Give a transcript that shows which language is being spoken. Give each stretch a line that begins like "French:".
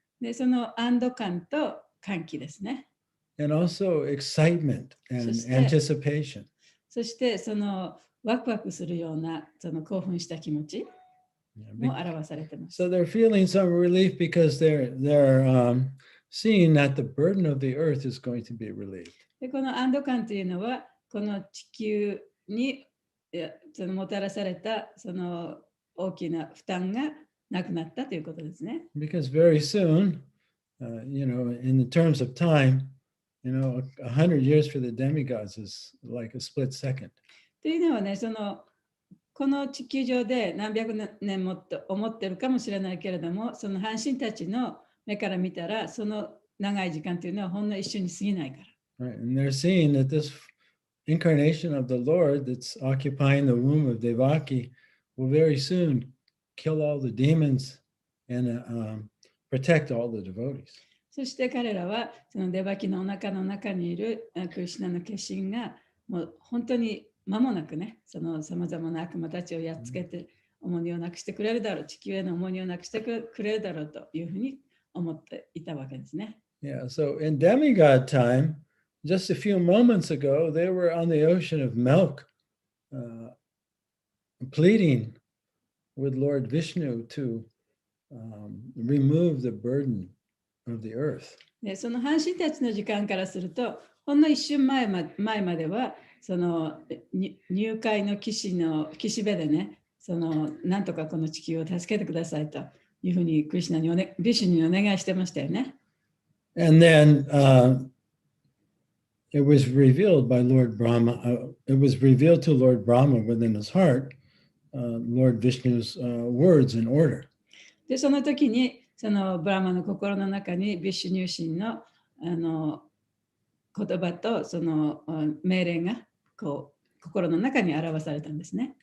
Japanese: で、その安堵感と歓喜ですね。
English: And also excitement and anticipation.
Japanese: そしてそのワクワクするようなその興奮した気持ちも表されています。
English: So they're feeling some relief because they're seeing that the burden of the earth is going to be relieved.
Japanese: で、この安堵感というのはこの地球にそのもたらされたその大きな負担がなくなったということですね。
English: Because very soon, in the terms of time, 100 years for the demigods is like a split second.
Japanese: というのはね、この地球上で何百年もと思ってるかもしれないけれども、その阪神たちの目から見たら、その長い時間というのはほんの一瞬に過ぎないから。
English: Right, and they're seeing that this incarnation of the Lord that's occupying the womb of Devaki will very soon kill all the demons and protect all the devotees.
Japanese: そして彼らはそのデバキのお腹の中にいるクリシュナの化身がもう本当に間もなくね、そのさまざまな悪魔たちをやっつけて重荷をなくしてくれるだろう、地球への重荷をなくしてくれるだろうというふうに思っていたわけですね。
English: Yeah, so in demigod time, just a few moments ago, they were on the ocean of milk, pleading with Lord Vishnu to remove the burden of the earth.
Japanese: で、その阪神たちの時間からすると、ほんの一瞬前までは、その入海の岸辺でね、なんとかこの地球を助けてくださいというふうにクリシュナにビシュにお願いしてましたよね。
English: And then it was revealed by Lord Brahma, it was revealed to Lord Brahma within his heart, Lord Vishnu's words and order.
Japanese: で、その時に、そのブラマの心の中にビシュ入神の言葉とその命令がこう心の中に表されたんですね。